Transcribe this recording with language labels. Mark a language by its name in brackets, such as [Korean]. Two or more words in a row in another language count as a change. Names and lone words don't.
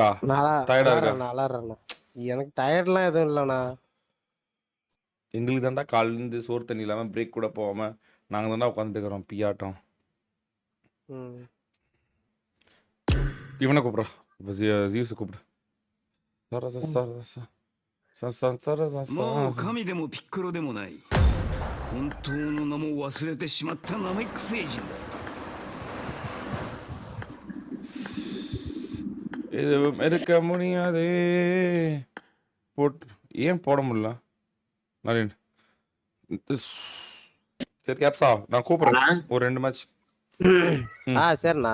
[Tamil] டயர்டா இருக்கா? எனக்கு டயர்ட்லாம் எதுவும் இல்லைண்ணா. எங்களுக்கு தாண்டா காலையில இருந்து சோறு தண்ணி இல்லாம பிரேக் கூட போகாம நாங்க தாண்டா உட்காந்துக்கிறோம் பியாட்டம். இவனை கூப்பிடுறா. ஜியூஸ் கூப்பிடு. [Japanese] もう神でもピッコロでもない。本当の名も忘れてしまったナメック星人だ。 [Tamil] எதுவும் எடுக்க முடியாது. ஏன் போட முடியல? நரேன் சரி கேப்ஸா நான் கூப்பிடுறேன் ஒரு 2 மேட்ச். சரிண்ணா